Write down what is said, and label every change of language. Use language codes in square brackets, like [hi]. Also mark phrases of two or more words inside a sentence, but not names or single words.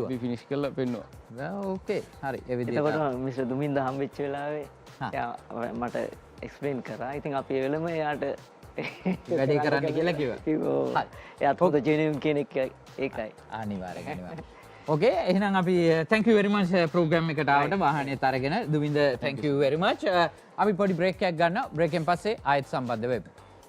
[si] අපි ෆිනිෂ් කරලා පෙන්නුවා. ඕකේ. හරි. ඒ විදිහට. එතකොට මිස්ටර් දුමින්ද හම්බෙච්ච වෙලාවේ එයා මට එක්ස්ප්ලේන් කරා. ඉතින් අපි ඒ වෙලම එයාට වැඩේ කරන්න කියලා කිව්වා. එයාත් හොඳ ජෙනියුන් කෙනෙක් ඒකයි. අනිවාර්යෙන්. ඕකේ. එහෙනම් අපි [en] thank you very much program [si] එකට ආවට වාහනේත් අරගෙන දුමින්ද [en] thank you very much. [si] අපි පොඩි බ්‍රේක් එකක් ගන්නවා. බ්‍රේක් එකෙන් පස්සේ ආයෙත් සම්බන්ධ වෙමු.